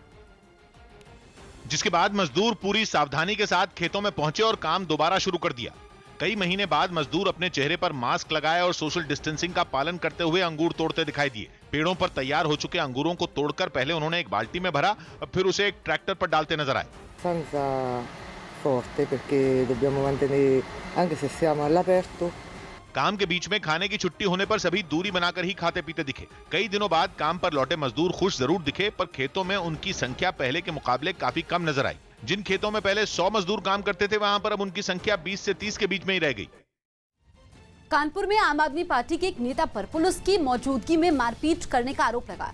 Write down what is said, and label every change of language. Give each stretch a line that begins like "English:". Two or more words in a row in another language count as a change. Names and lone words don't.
Hindi: जिसके बाद मजदूर पूरी सावधानी के साथ खेतों में पहुंचे और काम दोबारा शुरू कर दिया। कई महीने बाद मजदूर अपने चेहरे पर मास्क लगाए और
English: social distancing
Hindi: का पालन करते हुए अंगूर तोड़ते दिखाई दिए। पेड़ों पर तैयार हो चुके अंगूरों को तोड़कर पहले उन्होंने एक बाल्टी में भरा और फिर उसे एक ट्रैक्टर पर डालते नजर आए।
Italian: Senza forte perché dobbiamo mantenere anche se siamo all'aperto.
Hindi: काम के बीच में खाने की छुट्टी होने पर सभी दूरी बनाकर ही खाते पीते दिखे। कई दिनों बाद काम पर लौटे मजदूर खुश जरूर दिखे, पर खेतों में उनकी संख्या पहले के मुकाबले काफी कम नजर आई। जिन खेतों में पहले 100 मजदूर काम करते थे, वहां पर अब उनकी संख्या 20 से 30 के बीच में ही रह गई। कानपुर में आम आदमी पार्टी के एक नेता पर पुलिस की मौजूदगी में मारपीट करने का आरोप लगा।